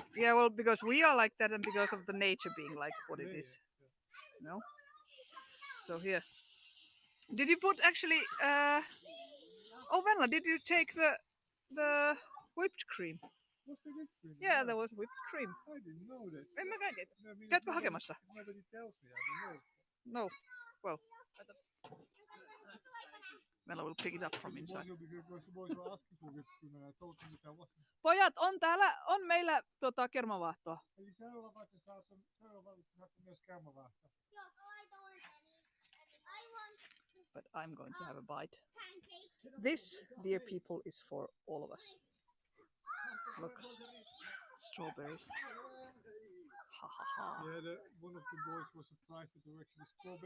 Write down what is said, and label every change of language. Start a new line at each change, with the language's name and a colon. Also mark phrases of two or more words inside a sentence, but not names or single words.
English: Yeah, well, because we are like that and because of the nature being like what it is. No? So here. Did you put actually oh Venla, did you take the whipped cream? Was there whipped cream? Yeah, there was whipped cream. I didn't know that.
Finnish: En mä käytä.
English: I mean,
Finnish: Käytkö
English: nobody-
Finnish: hakemassa?
English: Nobody tells me. I don't know. No. Well. Venla will pick it up from inside. Because the boys were asking for whipped cream and I told them that I wasn't.
Finnish: Pojat, on meillä kermavaahtoa. Eli seuraavaksi saatte myös kermavaahtoa.
English: But I'm going to have a bite. This, dear people, is for all of us. Look, strawberries. Ha ha ha. Yeah, one of the boys was surprised that there were actually strawberries.